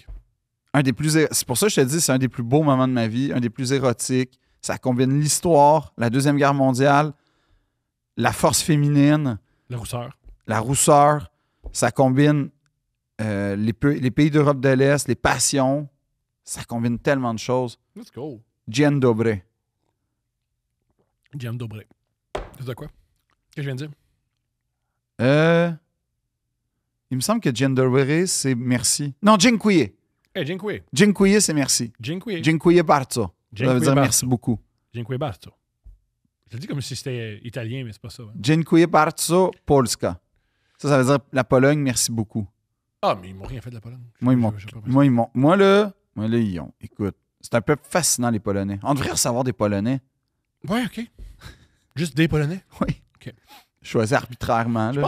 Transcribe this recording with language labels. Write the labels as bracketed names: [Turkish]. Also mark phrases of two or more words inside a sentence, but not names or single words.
[French] C'est pour ça que je te dis, c'est un des plus beaux moments de ma vie, un des plus érotiques. Ça combine l'histoire, la Deuxième Guerre mondiale, la force féminine, La rousseur. la rousseur. Ça combine les pays d'Europe de l'Est, les passions. Ça combine tellement de choses. [English] Let's go. [Polish] Dzień dobry. Dzień dobry. [French] C'est de quoi? Qu'est-ce que je viens de dire? Il me semble que [Polish] dzień dobry, [French] c'est merci. Non, [Polish] dziękuję. Hey, dziękuję. Dziękuję, [French] c'est merci. [Polish] Dziękuję. Dziękuję bardzo. [French] Ça veut [Polish] Dziękuję [French] dire [Polish] bardzo. [French] merci beaucoup. [Polish] Dziękuję bardzo. [French] Je le dis comme si c'était italien, mais c'est pas ça. Hein. [Polish] Dziękuję bardzo, Polska. [French] Ça veut dire la Pologne, merci beaucoup. Ah, mais ils m'ont rien fait de la Pologne. Moi, ils m'ont. Je sais pas. Moi, là, ils ont. Écoute, c'est un peu fascinant, les Polonais. On devrait recevoir des Polonais. Ouais, OK. Juste des Polonais. Oui. OK. Choisis arbitrairement. Je